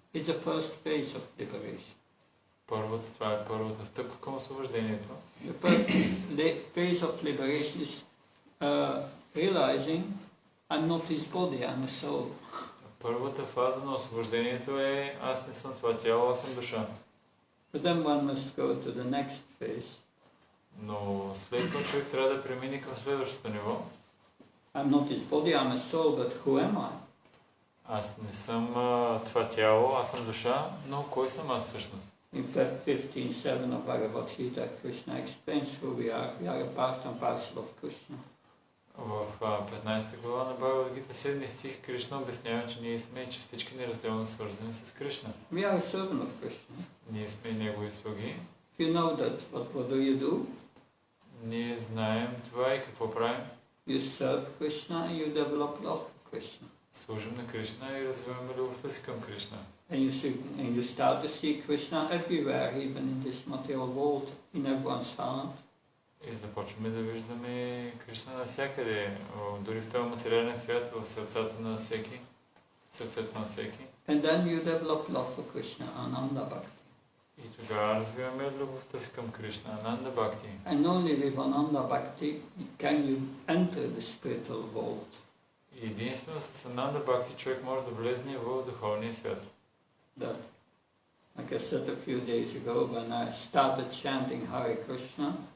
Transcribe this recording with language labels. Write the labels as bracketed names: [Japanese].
[English] It's the first phase of liberation. [Bulgarian] Това е първата стъпка към освобождението. [English] The first phase of liberation is realizing I'm not his body, I'm a soul. [Bulgarian] Първата фаза на освобождението е аз не съм това тяло, аз съм душа. [English] But then one must go to the next phase. [Bulgarian] Но след това човек трябва да премине към следващото ниво. [English] I'm not his body, I'm a soul, but who am I? [Bulgarian] Аз не съм това тяло, аз съм душа, но кой съм аз всъщност? [English] In 15.7 of Bhagavad Gita, Krishna explains who we are. We are a part and parcel of Krishna. [Bulgarian] В 15 глава на Бхагавад Гита, 7 стих, Кришна обяснява, че ние сме частички неразделно свързани с Кришна. [English] We are a servant of Krishna. [Bulgarian] Ние сме негови слуги. [English] If you know that, what do you do? [Bulgarian] Ние знаем това и какво правим. [English] You serve Krishna, you develop love for Krishna. [Bulgarian] Служим на Кришна и развиваме любовта си към Кришна. [English] And you start to see Krishna everywhere, even in this material world, in everyone's heart. [Bulgarian] И започваме да виждаме Кришна навсякъде, дори в този материален свят, в сърцата на всеки, сърцето на всеки. [English] And then you develop love for Krishna, Ananda Bhakti. [Bulgarian] И тогава развиваме любовта си към Кришна, Ананда Бхакти. [English] And only with Ananda Bhakti can you enter the spiritual world. [Bulgarian] И единствено с Ананда Бхакти човек може да влезне в духовния свят. [English] That, like I said a few days ago, when I started chanting Hare Krishna,